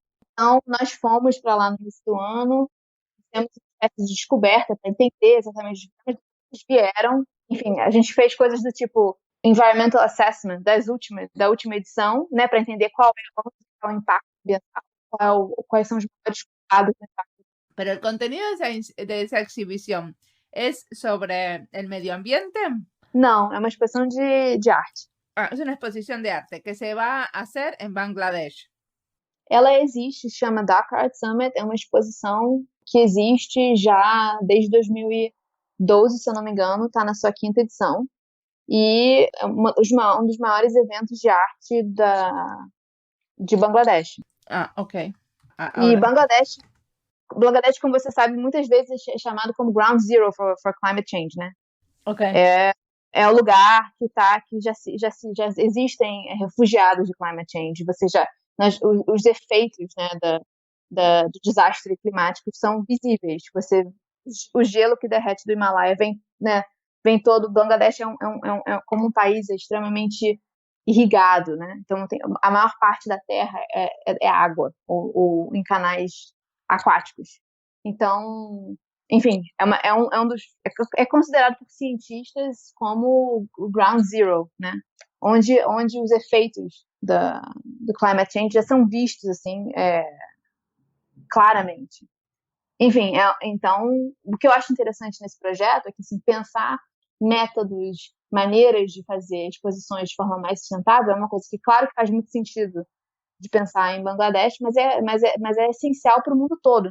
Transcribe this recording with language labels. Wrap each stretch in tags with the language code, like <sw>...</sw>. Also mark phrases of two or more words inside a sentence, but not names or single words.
<pt>Então, nós fomos para lá no início do ano, fizemos uma espécie de descoberta para entender exatamente de onde eles vieram. Enfim, a gente fez coisas do tipo</pt> <en>environmental assessment</en> <pt>da última edição, né, para entender qual é o impacto ambiental, quais são os maiores cuidados do impacto.</pt> <es>Pero el contenido de esa exhibición es sobre el medio ambiente.</es> <pt>Não, é uma exposição de arte.</pt> <es>Ah, es una exposición de arte que se va a hacer en Bangladesh.</es> <pt>Ela existe, se chama Dhaka Art Summit, é uma exposição que existe já desde 2012, se eu não me engano, está na sua 5ª edição, e é um dos maiores eventos de arte de Bangladesh. Ah, ok. E Bangladesh, como você sabe, muitas vezes é chamado como</pt> <en>ground zero for climate change,</en> <pt>né? Ok. É o lugar que já existem refugiados de</pt> <en>climate change.</en> <pt>Os efeitos, né, do desastre climático são visíveis. O gelo que derrete do Himalaia vem todo. Bangladesh é como um país extremamente irrigado, né? Então a maior parte da terra é água ou em canais aquáticos. Então, enfim, é considerado por cientistas como o</pt> <en>ground zero,</en> <pt>né? Onde os efeitos do</pt> <en>climate change</en> <pt>já são vistos assim claramente. Enfim, então o que eu acho interessante nesse projeto é que assim, pensar métodos, maneiras de fazer exposições de forma mais sustentável é uma coisa que, claro, que faz muito sentido de pensar em Bangladesh, mas é essencial para o mundo todo.</pt>